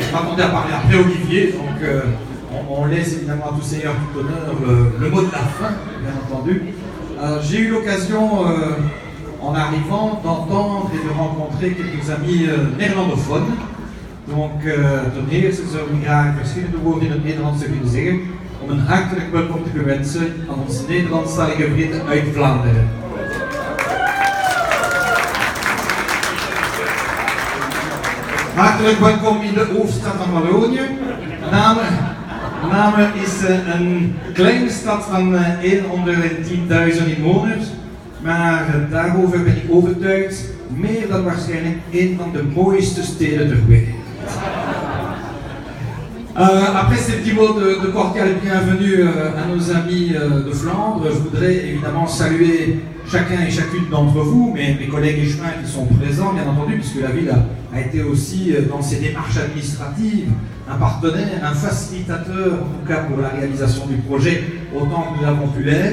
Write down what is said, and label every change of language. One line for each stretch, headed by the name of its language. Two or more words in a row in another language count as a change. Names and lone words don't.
French: je m'attendais à parler après Olivier, donc on laisse évidemment à tout seigneur, tout honneur le mot de la fin, bien entendu. J'ai eu l'occasion, en arrivant, d'entendre et de rencontrer quelques amis néerlandophones. Donc,
Dutch: ten eerste zou ik graag verschillende woorden in het Nederlands willen zeggen om een hartelijk welkom te wensen aan onze Nederlandstalige vrienden uit Vlaanderen. Hartelijk welkom in de hoofdstad van Wallonië. Namen is een kleine stad van 110.000 inwoners, maar daarover ben ik overtuigd, meer dan waarschijnlijk een van de mooiste steden ter wereld.
French: Après ces petits mots de cordial bienvenue à nos amis de Flandre, je voudrais évidemment saluer chacun et chacune d'entre vous, mes collègues échevins qui sont présents, bien entendu, puisque la ville a été aussi dans ses démarches administratives un partenaire, un facilitateur, en tout cas pour la réalisation du projet, autant que nous avons pu l'être.